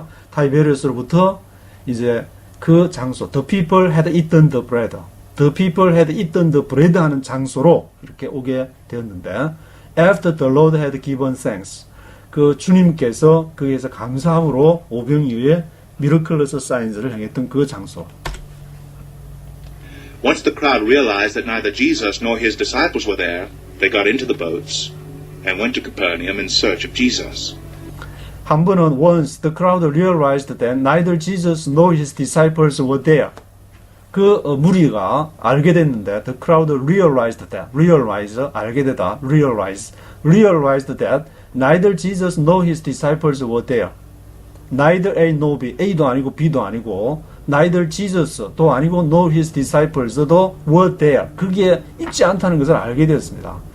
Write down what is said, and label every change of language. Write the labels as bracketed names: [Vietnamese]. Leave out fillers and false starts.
[Korean] 타이베리아스로부터 이제 그 장소 [English] the people had eaten the bread, [Korean] the people had eaten the bread 하는 장소로 이렇게 오게 되었는데 [English] after the Lord had given thanks, [Korean] 그 주님께서 거기에서 감사함으로 오병이어의 miraculous signs를 행했던 그 장소. [English] Once the crowd realized that neither Jesus nor his disciples were there, they got into the boats and went to Capernaum in search of Jesus. [Korean] 한 번은 [English] once the crowd realized that neither Jesus nor his disciples were there. [Korean] 그 무리가 알게 됐는데 [English] the crowd realized that, 알게 되다, realized that neither Jesus nor his disciples were there. neither A nor B, [Korean] A도 아니고 B도 아니고 [English] neither Jesus도 아니고 nor his disciples도 were there. [Korean] 그게 있지 않다는 것을 알게 되었습니다.